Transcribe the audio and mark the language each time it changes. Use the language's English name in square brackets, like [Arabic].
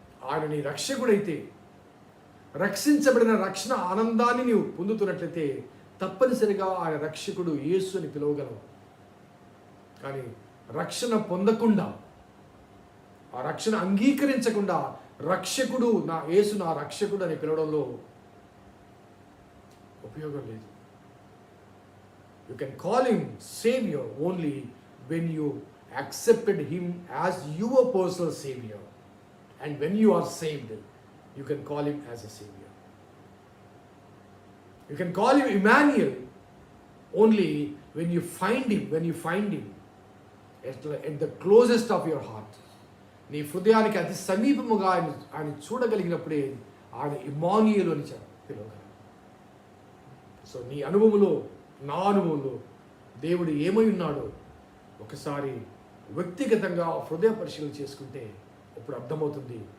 [Telugu] ఆయన నీ రక్షకుడైతే, రక్షించబడిన రక్షణ ఆనందాన్ని నీవు పొందుతున్నట్లయితే తప్పనిసరిగా ఆయన రక్షకుడు యేసు అని పిలవగలవు. కానీ రక్షణ పొందకుండా, ఆ రక్షణ అంగీకరించకుండా రక్షకుడు నా యేసు నా రక్షకుడు అని పిలవడంలో ఉపయోగం లేదు. [English] You can call him Savior only when you accepted him as your personal Savior. And when you are saved, you can call him as a Savior. You can call him Emmanuel only when you find him at the closest of your heart. [Telugu] నీ హృదయానికి అతి సమీపముగా ఆయన చూడగలిగినప్పుడే ఆయన ఇమ్మానుయేలు అని పిలవగలరు. So నీ అనుభవంలో, నా అనుభవంలో దేవుడు ఏమై ఉన్నాడో ఒకసారి వ్యక్తిగతంగా హృదయ పరిశీలన చేసుకుంటే అప్పుడు అర్థమవుతుంది.